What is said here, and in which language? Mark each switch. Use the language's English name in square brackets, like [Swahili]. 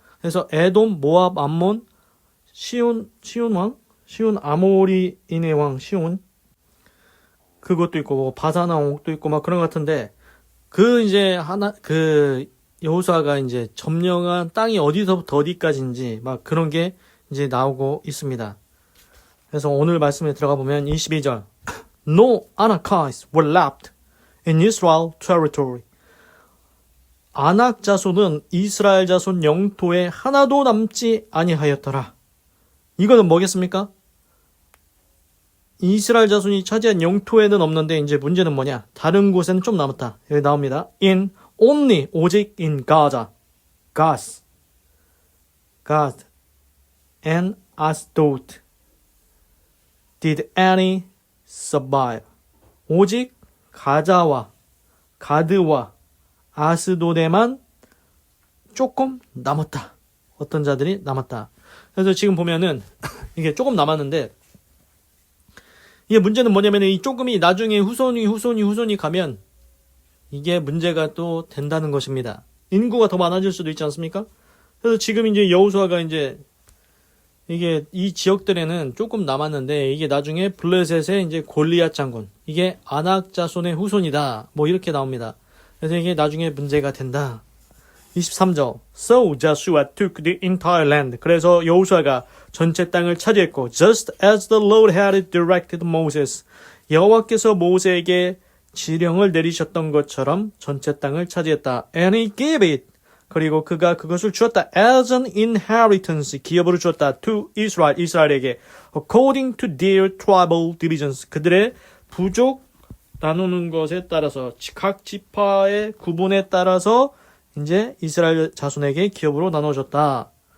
[Korean] 그래서 에돔, 모압, 암몬, 시온 아모리인의 왕 시온 그것도 있고 뭐 바사나 옥도 있고 막 그런 것 같은데 그 이제 여호수아가 이제 점령한 땅이 어디서부터 어디까지인지 막 그런 게 이제 나오고 있습니다. 그래서 오늘 말씀에 들어가 보면 22절 [English] No Anakites were left in Israel territory. [Korean] 아낙 자손은 이스라엘 자손 영토에 하나도 남지 아니하였더라. 이거는 뭐겠습니까? 이스라엘 자손이 차지한 영토에는 없는데 이제 문제는 뭐냐? 다른 곳에는 좀 남았다. 여기 나옵니다. [English] In only [Korean] 오직 [English] in Gaza, Gaz and Ashdod did any survive. [Korean] 오직 가자와 가드와 아스도데만 조금 남았다. 어떤 자들이 남았다. 그래서 지금 보면은 이게 조금 남았는데 이게 문제는 뭐냐면 이 조금이 나중에 후손이 가면 이게 문제가 또 된다는 것입니다. 인구가 더 많아질 수도 있지 않습니까? 그래서 지금 이제 여호수아가 이제 이게 이 지역들에는 조금 남았는데 이게 나중에 블레셋의 이제 골리앗 장군 이게 아낙 자손의 후손이다. 뭐 이렇게 나옵니다. 그래서 이게 나중에 문제가 된다. [English] 23절 So Joshua took the entire land. [Korean] 그래서 여호수아가 전체 땅을 차지했고 [English] Just as the Lord had directed Moses. [Korean] 여호와께서 모세에게 지령을 내리셨던 것처럼 전체 땅을 차지했다. [English] And he gave it. [Korean] 그리고 그가 그것을 주었다. [English] As an inheritance. [Korean] 기업으로 주었다. [English] To Israel. [Korean] 이스라엘에게. [English] According to their tribal divisions. [Korean] 그들의 부족 나누는 것에 따라서 각 지파의 구분에 따라서 이제 이스라엘 자손에게 기업으로 나눠줬다.